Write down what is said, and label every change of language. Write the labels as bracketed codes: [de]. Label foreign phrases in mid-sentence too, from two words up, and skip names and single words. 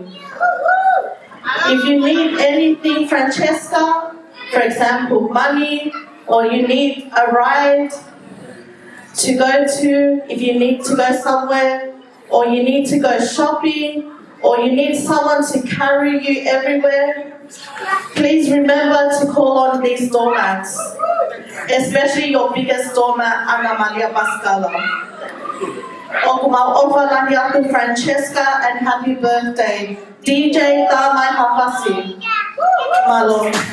[en] If you need anything, Francesca, for example, money, or you need a ride to go to, if you need to go somewhere, or you need to go shopping, or you need someone to carry you everywhere, please remember to call on these doormats, especially your biggest doormat, Ana Maria Pascala. [to] Okumau ofa lahi aku Francesca and [en] happy birthday. DJ Tamai Hafasi. Malo.